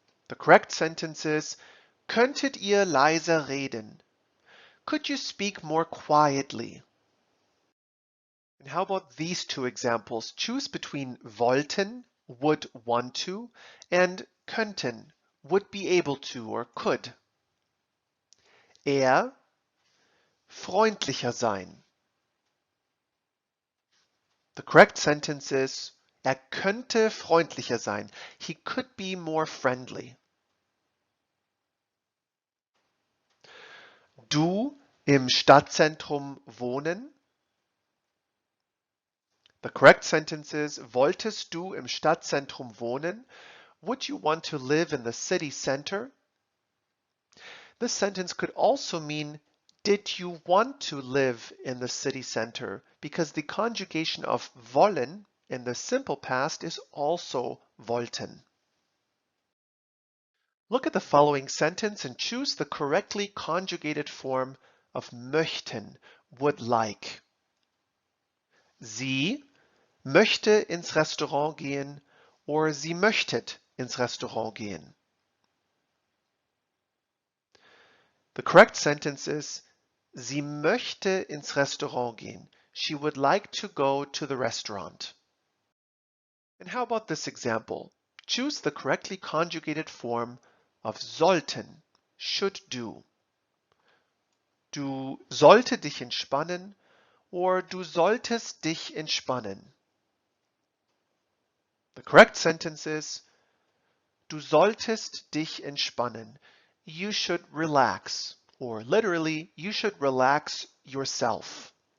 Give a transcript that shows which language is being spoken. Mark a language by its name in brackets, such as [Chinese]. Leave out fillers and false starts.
[English] The correct sentence is, [German] könntet ihr leiser reden? [English] Could you speak more quietly? And how about these two examples? Choose between wollten, would want to, and könnten, would be able to or could. [German] Freundlicher sein. [English] The correct sentence is, [German] könnte freundlicher sein. [English] He could be more friendly. [German] Du im Stadtzentrum wohnen. [English] The correct sentence is, [German] wolltest du im Stadtzentrum wohnen? [English] Would you want to live in the city center? This sentence could also mean, did you want to live in the city center? Because the conjugation of wollen in the simple past is also wollten. Look at the following sentence and choose the correctly conjugated form of möchten, would like. [German] Sie möchte ins Restaurant gehen, or sie möchtet ins Restaurant gehen. [English] The correct sentence is, [German] sie möchte ins Restaurant gehen. [English] She would like to go to the restaurant. And how about this example? Choose the correctly conjugated form of sollten, should do. [German] Du sollte dich entspannen, or du solltest dich entspannen. [English] The correct sentence is, [German] du solltest dich entspannen. [English] You should relax, or literally, you should relax yourself.